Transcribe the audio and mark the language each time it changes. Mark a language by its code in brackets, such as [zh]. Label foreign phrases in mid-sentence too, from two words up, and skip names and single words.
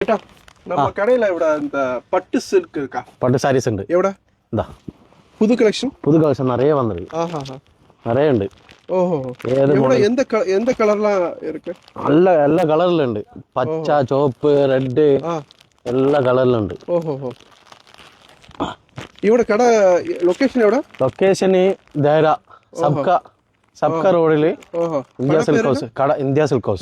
[ml] ചേട്ടാ നമ്മ കടയില ഇവിടെ എന്താ പട്ട് സിൽക്ക് இருக்கா [ta] பட்டு சாரீஸ் ഉണ്ട് [ml] എവിടെ [ta] இந்தா புது கலெக்ஷன் புது கலெக்ஷன் நிறைய வந்திருக்கு நிறைய ഉണ്ട് ஓஹோ ஏது எவ்வளவு எந்த கலர்லாம் இருக்கு [ml] എല്ലാ കളറിലും ഉണ്ട് പച്ച ചുവപ്പ് റെഡ് എല്ലാ കളറിലും ഉണ്ട് ഓഹോ ഇവിടെ കട ലൊക്കേഷൻ എവിടെ ലൊക്കേഷന് ദേര സബ്ക റോഡിൽ ഇന്ത്യ സിൽക്ക് ഹൗസ് കട ഇന്ത്യ സിൽക്ക് ഹൗസ്